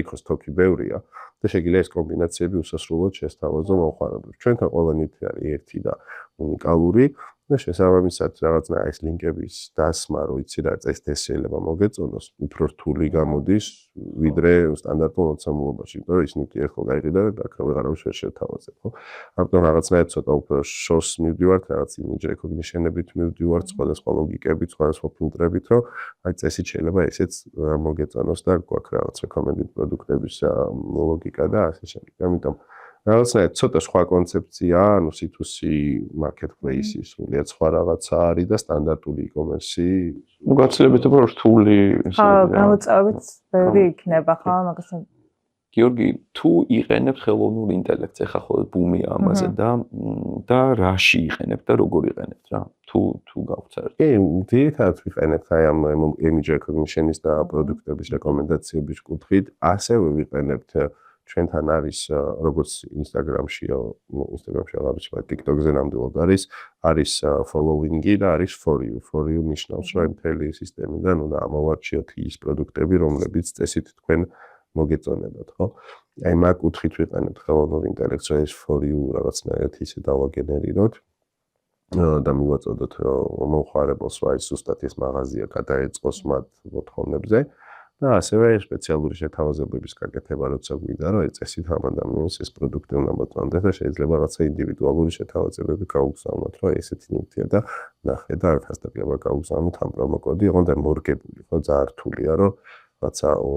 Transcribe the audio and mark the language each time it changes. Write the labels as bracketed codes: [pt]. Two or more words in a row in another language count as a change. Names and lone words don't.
[ka] იქ სტოკი ბევრია და შეიძლება ეს კომბინაციები უსასრულოდ შესთავაზო მომხმარებლებს ჩვენთან ყველა ნივთი არის ერთი და უნიკალური და შესაბამისად რაღაცნა ეს ლინკების დასმა რო იცი რა წეს ეს შეიძლება მოგეწონოს უფრო რთული გამოდის ვიდრე სტანდარტულ მოცემულობაში იმიტომ რომ ის ნივთი ერთხელ გაიყიდა და აქ ვეღარავის ვერ შევთავაზებ ხო ამიტომ რაღაცნაირად ცოტა უფრო შორს მივდივართ რაღაც [en] image recognition- [ka] ებით მივდივართ სხვადასხვა ლოგიკებით სხვადასხვა ფილტრებით რომ აი წესით შეიძლება ესეც მოგეწონოს და გვაქვს რაღაც recommended პროდუქტების ლოგიკა და ასე შემდეგ ამიტომ რაღაცნაირად ცოტა სხვა კონცეფცია, ანუ [en] C2C marketplace- [ka] ის, სრულიად სხვა რაღაცა არის და სტანდარტული e-commerce-ი. Ну, გაცილებით უფრო რთული ხო, გამოწვევით ბევრი იქნება, ხო, მაგასთან. გიორგი, თუ იყენებ ხელოვნურ ინტელექტს, ეხა ხო ბუმია ამაზე და რაში იყენებ და როგორ იყენებ რა? თუ გავწერთ. კი, ძირითადად ვიყენებ აი ამ [en] image recognition- [ka] ის და პროდუქტების რეკომენდაციების კუთხით, ასევე ვიყენებთ ჩვენთან არის როგორც Instagram-ში აღარჩი TikTok-ზე ნამდვილად არის following-ი და არის [en] for you [ka] ნიშნავს რომ მთელი სისტემიდან უნდა ამოვარჩიოთ ის პროდუქტები რომლებიც წესით თქვენ მოგეწონებათ ხო აი მაგ კუთხით ვიყენებთ ხელოვნურ ინტელექტს ეს [en] for you [ka] რაღაცნაირად ისე დავაგენერიროთ და მივაწოდოთ მომხმარებელს რა ის ზუსტად ეს მაღაზია გადაეწყოს მათ მოთხოვნებზე და ასევე სპეციალური შეთავაზებების გაკეთება როცა გვინდა რომ წესით ამ ადამიანს ეს პროდუქტი უნდა მოწონდეს და შეიძლება რაღაცა ინდივიდუალური შეთავაზებები გაუგზავნოთ რომ ესეთი ნივთია და ნახე და არასდროულად გაუგზავნოთ ამ პრომოკოდი ოღონდ მორგებული ხო ძალიან რთულია რომ რაცა